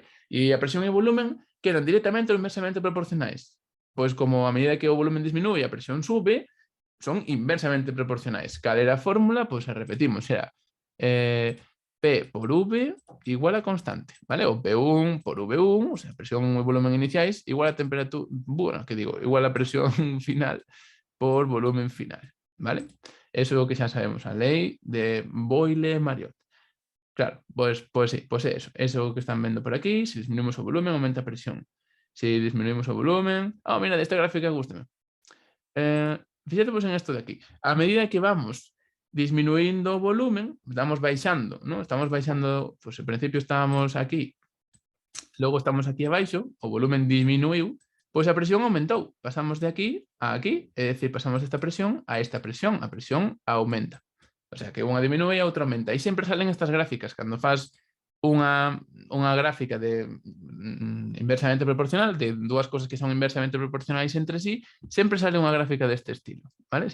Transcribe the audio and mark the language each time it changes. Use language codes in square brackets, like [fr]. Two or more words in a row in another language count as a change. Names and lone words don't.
[gl] E a presión e o volumen quedan directamente ou inversamente proporcionais. Pois como a medida que o volumen disminúe e a presión sube, son inversamente proporcionais. Cal era a fórmula? Pois a repetimos, era P por V igual a constante, ¿vale? O P1 por V1, [es] o sea, presión y volumen iniciais, igual a temperatura, bueno, ¿qué digo? Igual a presión final por volumen final, ¿vale? Eso es lo que ya sabemos, la ley de Boyle-Mariotte. Claro, pues sí, pues eso que están viendo por aquí, si disminuimos el volumen, aumenta presión. Si disminuimos el volumen... Oh, mira, de esta gráfica, gústame. Fíjate pues en esto de aquí. [gl] A medida que [es] vamos disminuyendo [gl] o volumen, estamos baixando, ¿no? Estamos baixando, [es] pues al principio estábamos aquí, [gl] logo estamos aquí abaixo, o volumen disminuiu, pois a presión aumentou. Pasamos de aquí a aquí, é dicir, pasamos desta presión a esta presión, a presión aumenta. O sea, que unha diminúe e a outra aumenta. E sempre salen estas gráficas, cando faz unha gráfica de inversamente proporcional, de dúas cosas que son inversamente proporcionais entre sí, sempre sale unha gráfica deste estilo, vale?